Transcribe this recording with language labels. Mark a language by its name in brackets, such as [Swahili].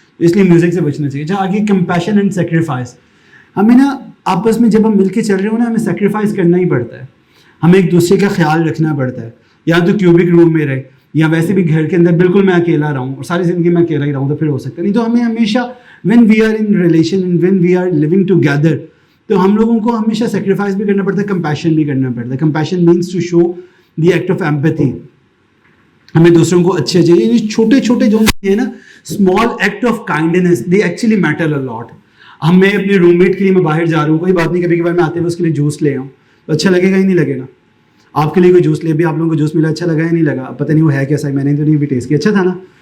[Urdu] اس لیے میوزک سے بچنا چاہیے. اچھا آگے کمپیشن اینڈ سیکریفائس. ہمیں نا آپس میں جب ہم مل کے چل رہے ہو نا, ہمیں سیکریفائس کرنا ہی پڑتا ہے, ہمیں ایک دوسرے کا خیال رکھنا پڑتا ہے. یا تو کیوبک روم میں رہے, یا ویسے بھی گھر کے اندر بالکل میں اکیلا رہوں اور ساری زندگی میں اکیلا ہی رہوں تو پھر ہو سکتا ہے. نہیں تو ہمیں ہمیشہ [English] when we are in relation and when we are living together, [Urdu] تو ہم لوگوں کو ہمیشہ سیکریفائس بھی کرنا پڑتا ہے, کمپیشن بھی کرنا پڑتا ہے. [English] Compassion means to show the act of empathy. [Urdu] ہمیں دوسروں کو اچھے چاہیے. یعنی چھوٹے چھوٹے جو ہیں نا [English] Small act of kindness, they actually matter a lot. [Urdu] میں اپنے روم میٹ کے لیے میں باہر جا رہا ہوں, کوئی بات نہیں, کبھی کبھار میں آتے ہوئے اس کے لیے جوس لے آؤں, تو اچھا لگے گا ہی نہیں لگے گا. آپ کے لیے کوئی جوس لے, بھی آپ لوگوں کو جوس ملا, اچھا لگا یا نہیں لگا, پتہ نہیں وہ ہے کیسا, میں نے تو نہیں بھی ٹیسٹ کیا, اچھا تھا نا.